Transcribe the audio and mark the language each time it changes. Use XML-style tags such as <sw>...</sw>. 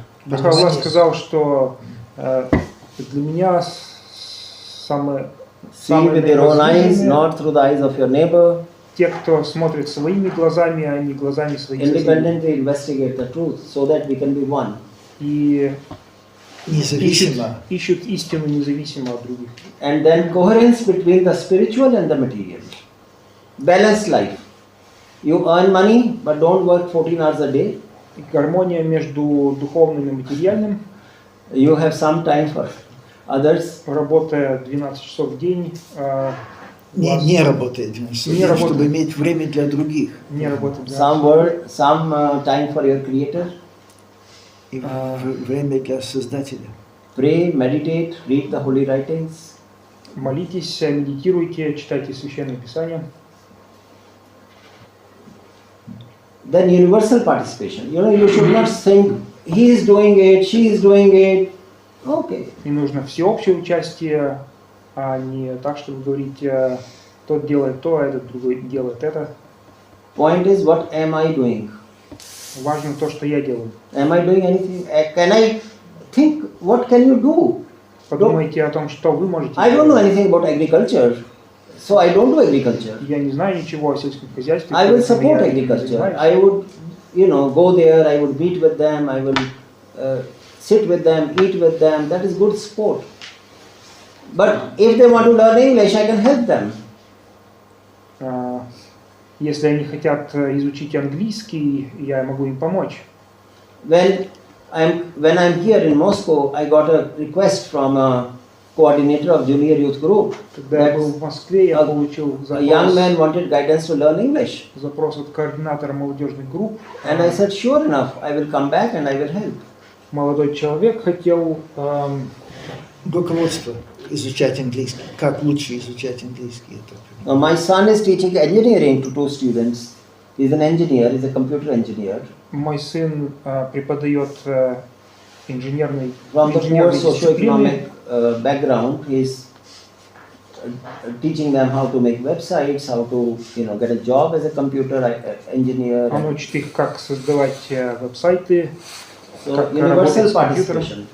<ru>Аллах сказал, что для меня самое</ru> <en>see with your own eyes, not through the eyes of your neighbor.</en> <ru>Те, кто смотрит своими глазами, а не глазами своих соседей.</ru> <en>Independently investigate the truth so that we can be one.</en> <ru>И независимо. ищут истину независимо от других.</ru> <en>And then coherence between the spiritual and the material. Balanced life. You earn money, but don't work 14 hours a day.</en> <ru>Гармония между духовным и материальным.</ru> <en>You have some time for others.</en> <ru>Работая 12 часов в день. Не работает, чтобы иметь время для других. Не работает.</ru> <en>Some time for your creator.</en> <ru>И время для Создателя.</ru> <en>Pray, meditate, read the holy writings.</en> <ru>Молитесь, медитируйте, читайте Священное Писание.</ru> <en>Then universal participation. You should not think he is doing it, she is doing it. Okay.</en> <ru>И нужно всеобщее участие, а не так, чтобы говорить, тот делает то, а этот другой делает это.</ru> <en>Point is, what am I doing?</en> <ru>Важно то, что я делаю.</ru> <en>Am I doing anything? Can I think? What can you do?</en> <ru>Подумайте о том, что вы можете</ru> <en>I don't know anything about agriculture, so I don't do agriculture.</en> <ru>Я не знаю ничего о сельском хозяйстве.</ru> <en>I will support agriculture. I would, go there. I would meet with them. I will sit with them, eat with them. That is good sport. But if they want to learn English, I can help them.</en> <ru>Если они хотят изучить английский, я могу им помочь.</ru> <en>When I'm here in Moscow, I got a request from a coordinator of junior youth group.</en> <ru>Когда я был в Москве, я получил запрос.</ru> <en>A young man wanted guidance to learn English.</en> <ru>Запрос от координатора молодежных групп.</ru> <en>And I said, sure enough, I will come back and I will help.</en> <ru>Молодой человек хотел руководство изучать английский. Как лучше изучать английский?</ru> <en>My son is teaching engineering to 2 students. He's an engineer. He's a computer engineer.</en> <ru>Мой сын преподает инженерный</ru> <en>From the poor socio-economic background, he's teaching them how to make websites, how to get a job as a computer engineer.</en> <ru>Он учит их, как создавать веб-сайты, как работать с компьютером.</ru>